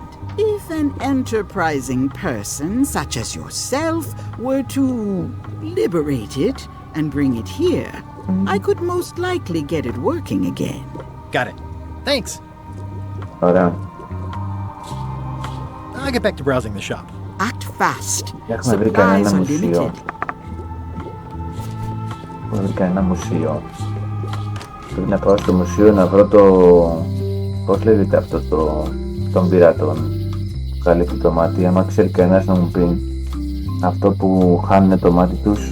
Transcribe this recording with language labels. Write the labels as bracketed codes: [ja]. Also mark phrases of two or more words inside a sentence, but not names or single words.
[en] If an enterprising person such as yourself were to liberate it and bring it here, I could most likely get it working again. Got it. Thanks. [el] Ωραία. [en] I'll get back to browsing the shop. Act fast. [el] Έχουμε βρει κανένα μουσείο. Έχουμε βρει κανένα μουσείο. Πρέπει να πάω στο μουσείο να βρω το... Πώς λέγεται αυτό των πειρατών που καλύπτει το μάτι. Άμα ξέρει κανένας να μου πει αυτό που χάνουν το μάτι τους.